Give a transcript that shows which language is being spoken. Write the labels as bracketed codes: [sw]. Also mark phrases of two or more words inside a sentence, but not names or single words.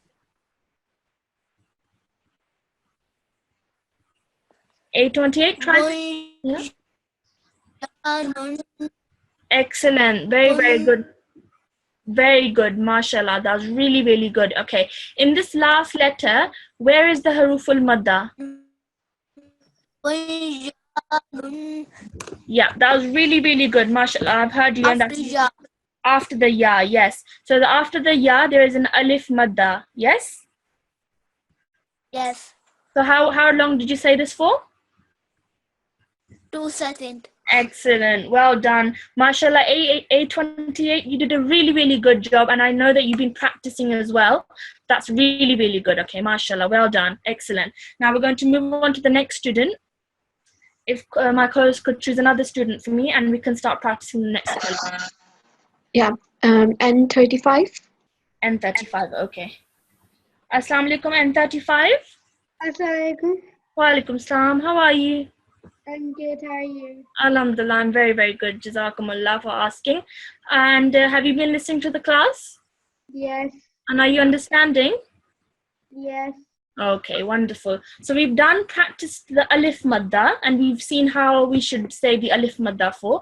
[en] A28, try. Yeah. Nun. Excellent. Very, very good. Very good. MashaAllah. That was really, really good. Okay. In this last letter, where is the [ar] haruful madda? [en] Bunja. Nun. Yeah, that was really, really good. MashaAllah. I've heard you. And that's After after the ya, yes. So after the ya, there is an [ar] alif madda. [en] Yes? Yes. So how long did you say this for? 2 seconds. Excellent. Well done. MashaAllah, A28, you did a really, really good job. And I know that you've been practicing as well. That's really, really good. Okay, MashaAllah, well done. Excellent. Now we're going to move on to the next student. If my co-host could choose another student for me and we can start practicing the next one. Yeah. N35. N35, okay. [ar] Assalamu alaikum, [en] N35. [ar] Assalamualaikum. Wa alaikum salam. [en] How are you? I'm good. How are you? Alhamdulillah, I'm very, very good. Jazakumullah for asking. And have you been listening to the class? Yes. And are you understanding? Yes. Okay, wonderful. So we've practiced the [ar] alif madda [en] and we've seen how we should say the [ar] alif madda [en] for.